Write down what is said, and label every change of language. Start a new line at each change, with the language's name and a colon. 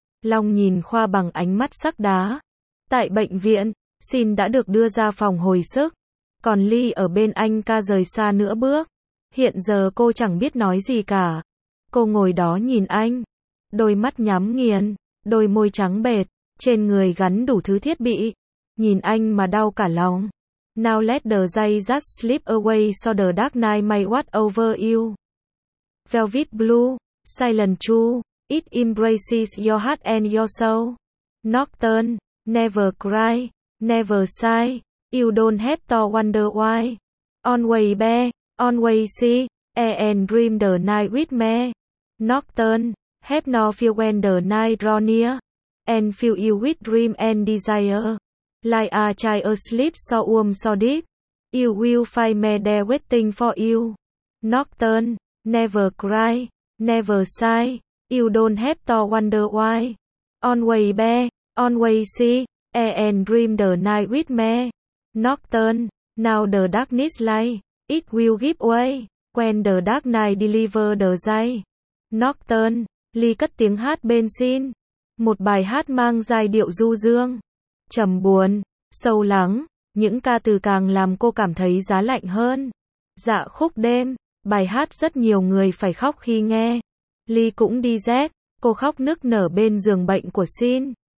Vietnamese: Long nhìn Khoa bằng ánh mắt sắc đá. Tại bệnh viện, Xin đã được đưa ra phòng hồi sức. Còn Ly ở bên anh ca rời xa nửa bước. Hiện giờ cô chẳng biết nói gì cả. Cô ngồi đó nhìn anh. Đôi mắt nhắm nghiền, đôi môi trắng bệt, trên người gắn đủ thứ thiết bị. Nhìn anh mà đau cả lòng.
English: Now let the day just slip away so the dark night may watch over you. Velvet blue, silent true, it embraces your heart and your soul. Nocturne, never cry, never sigh, you don't have to wonder why. Always be, always see, and dream the night with me. Nocturne, have no fear when the night draw near, and fill you with dream and desire. Like a child asleep so warm so deep. You will find me there waiting for you. Nocturne. Never cry. Never sigh. You don't have to wonder why. Always be. Always see. And dream the night with me. Nocturne. Now the darkness lies. It will give way. When the dark night deliver the day.
Vietnamese: Nocturne. Ly cất tiếng hát bên Xin. Một bài hát mang giai điệu du dương. Trầm buồn, sâu lắng, những ca từ càng làm cô cảm thấy giá lạnh hơn. Dạ khúc đêm, bài hát rất nhiều người phải khóc khi nghe. Ly cũng đi rét, cô khóc nức nở bên giường bệnh của Xin.